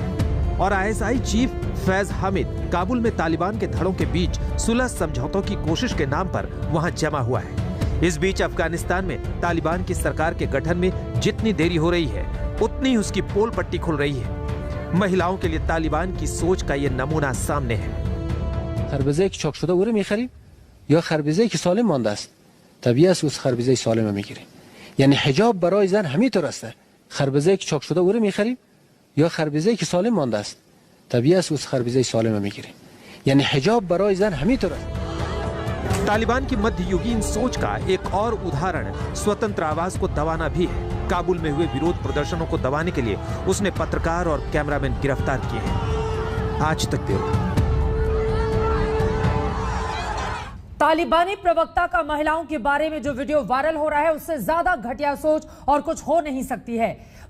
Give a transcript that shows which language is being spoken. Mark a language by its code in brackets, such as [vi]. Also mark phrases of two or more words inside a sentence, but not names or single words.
[hi] और आईएसआई चीफ फैज हामिद काबुल में तालिबान के धड़ों के बीच सुलह समझौतों की कोशिश के नाम पर वहां जमा हुआ है। इस बीच अफगानिस्तान में तालिबान की सरकार के गठन में जितनी देरी हो रही है, उतनी उसकी पोल पट्टी खुल रही है। महिलाओं के लिए तालिबान की सोच का ये नमूना सामने है। [fa] خربزه‌ای که چاک شده او می‌خریم یا خربزه‌ای که سالم مانده است؟ طبیعی است اس خربزه سالم می‌گیریم. یعنی حجاب برای زن همینطور است. خربزه‌ای که چاک شده او می‌خریم یا خربزه‌ای که سالم مانده است؟ طبیعی است اس خربزه سالم می‌گیریم. یعنی حجاب برای زن همینطور است. [hi] तालिबान की मध्ययुगीन सोच का एक और उदाहरण स्वतंत्र आवाज को दबाना भी है। काबुल में हुए विरोध प्रदर्शनों को दबाने के लिए उसने पत्रकार और कैमरामैन गिरफ्तार किए हैं। आज तक ब्यूरो। तालिबानी प्रवक्ता का महिलाओं के बारे में जो वीडियो वायरल हो रहा है, उससे ज्यादा घटिया सोच और कुछ हो नहीं सकती है।